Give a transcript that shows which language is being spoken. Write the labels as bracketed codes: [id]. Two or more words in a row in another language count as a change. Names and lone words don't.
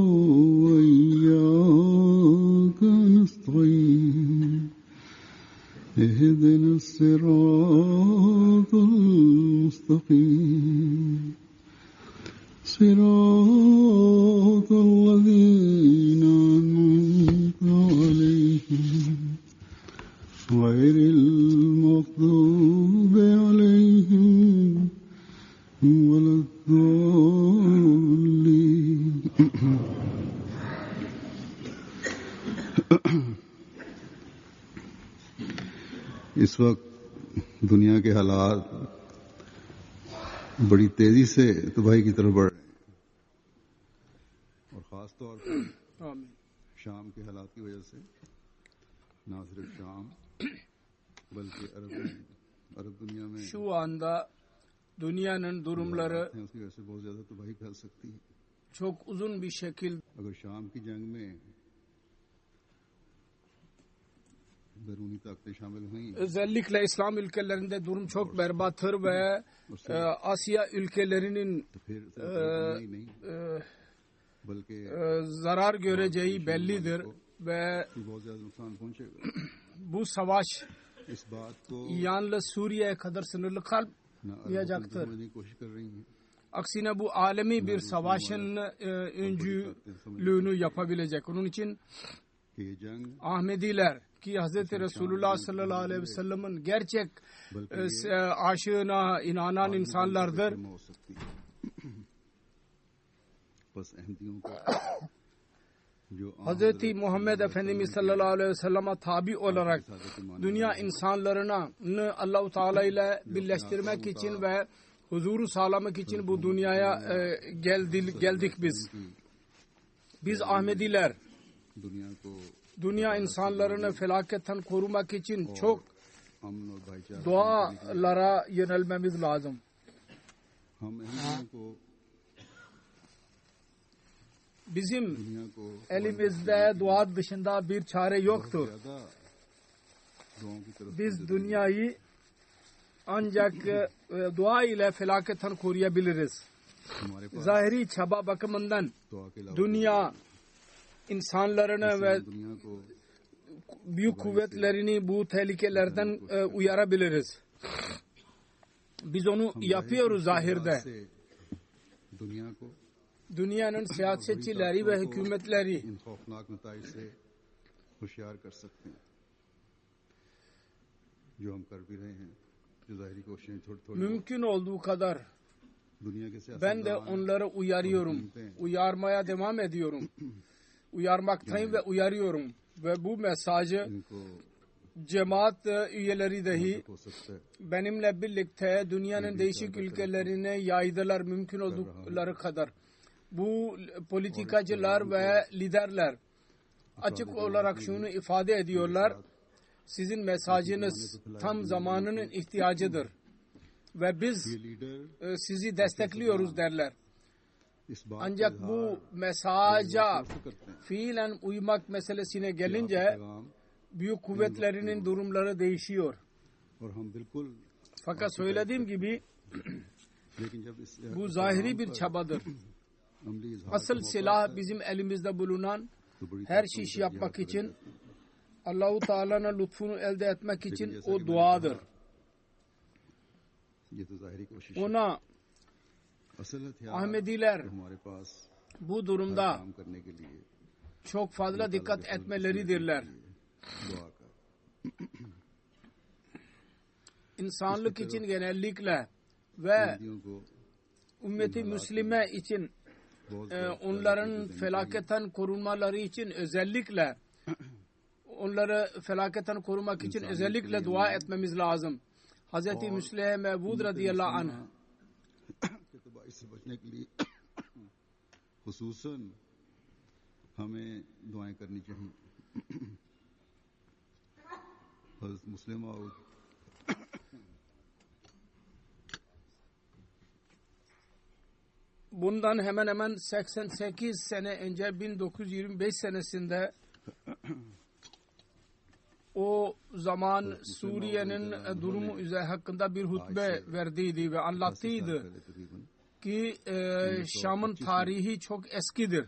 [ar] وإياك نستعين اهدنا الصراط المستقيم صراط الذين أنعمت عليهم غير المغضوب عليهم ولا [ur] الضالين اس وقت دنیا کے حالات بڑی تیزی سے تباہی کی طرف بڑھ رہے ہیں اور خاص طور پر شام کے حالات کی وجہ سے نہ صرف شام بلکہ عرب دنیا میں [tr] şu anda dünyanın durumları [ur] ہیں اس کی وجہ سے بہت زیادہ تباہی پھیل سکتی ہے [tr] çok uzun bir şekilde [ur] اگر شام کی جنگ میں بیرونی طاقتیں شامل ہوئی [tr] özellikle İslam ülkelerinde durum çok berbattır ve Asya ülkelerinin [ur] تو پھر نہیں بلکہ [tr] zarar göreceği bellidir ve [ur] بہت زیادہ نقصان پہنچے گا [tr] bu savaş [ur] اس بات کو [tr] yalnız Suriye'ye kadar sınırlı [ur] ना [tr] kalmayacaktır. [ur] سمجھنے کی کوشش کر رہی ہیں [tr] Aksine bu alemi bir savaşın öncülüğünü yapabilecek. Onun için [ur] کہ یہ جنگ [tr] Ahmediler ki Hz. Resulullah [ar] صلى الله عليه وسلم [tr] gerçek aşığına inanan insanlardır. [ur] ہو سکتی ہے بس احمدیوں کا جو [tr] Hz. Muhammed Efendimiz [ar] صلى الله عليه وسلم [tr] tabi olarak dünya insanlarını Allah-u Teala ile birleştirmek için ve huzuru sağlamak için bu dünyaya geldik biz. Biz Ahmediler [ur] دنیا کو [tr] dünya insanlarını felaketten korumak için çok [ur] امن اور بھائی چارہ [tr] dualara yönelmemiz lazım. [ur] ہم احمدیوں کو [tr] Bizim [ur] دنیا کو [tr] elimizde dua dışında bir çare yoktur. [ur] زیادہ دعاؤں کی طرف [tr] Biz dünyayı ancak dua ile felaketten koruyabiliriz. [ur] ہمارے پاس [tr] Zahiri çaba bakımından [ur] دعا کے علاوہ [tr] dünya insanlarını ve [ur] دنیا کو [tr] büyük kuvvetlerini bu tehlikelerden uyarabiliriz. Biz onu yapıyoruz zahirde. [ur] سے دنیا کو [tr] Dünyanın siyasetçileri ve hükümetleri [ur] ان خوفناک نتائج سے ہوشیار کر سکتے ہیں جو ہم کر بھی رہے ہیں جو ظاہری کوششیں تھوڑی تھوڑی [tr] mümkün olduğu kadar [ur] دنیا کے [tr] ben de [ur] सियासतदान [tr] onları uyarıyorum. Uyarmaya devam ediyorum. Uyarmaktayım ve uyarıyorum. Ve bu mesajı [ur] इनको [tr] cemaat üyeleri dahi [ur] ہو سکتا ہے [tr] benimle birlikte dünyanın değişik ülkelerine yaydılar mümkün oldukları kadar. Bu politikacılar ve liderler açık olarak şunu ifade ediyorlar. Sizin mesajınız tam zamanının ihtiyacıdır. Ve biz [ur] یہ لیڈر [tr] sizi destekliyoruz derler. [ur] اس بات [tr] Ancak [ur] का [tr] bu mesaja [ur] اظہار کرتے ہیں [tr] fiilen uymak meselesine [ur] कि [tr] gelince [ur] آپ کا پیغام [tr] büyük kuvvetlerinin durumları değişiyor. [ur] اور ہم بالکل [tr] Fakat söylediğim gibi [ur] لیکن جب اس [tr] bu zahiri bir çabadır. [ur] عملی اظہار [tr] Asıl silah bizim elimizde bulunan [ur] تو بڑی [tr] her iş yapmak için Allah-u Teala'nın lütfunu elde etmek için o duadır. [ur] یہ تو ظاہری کوشش ہے [tr] Ona [ur] اصل ہتھیار [tr] Ahmediler [ur] جو ہمارے پاس [tr] bu durumda [ur] کام کرنے کے لیے [tr] çok fazla dikkat etmeleridirler. [ur] دعا کا [tr] İnsanlık için genellikle ve [ur] احمدیوں کو [tr] ümmeti Müslüme için [ur] बहुत [tr] onların felaketten korunmaları için özellikle onları felaketten korumak için özellikle dua etmemiz lazım. Hz. Müslim Mevud [ar] رضي الله عنه [ur] کے تباہی سے بچنے کے لیے خصوصاً ہمیں دعائیں کرنی چاہئیں حضرت مسلم موعود [tr] bundan hemen hemen 88 sene önce 1925 senesinde o zaman Suriye'nin durumu üzerine hakkında bir hutbe verdiydi ve anlattıydı ki Şam'ın tarihi çok eskidir.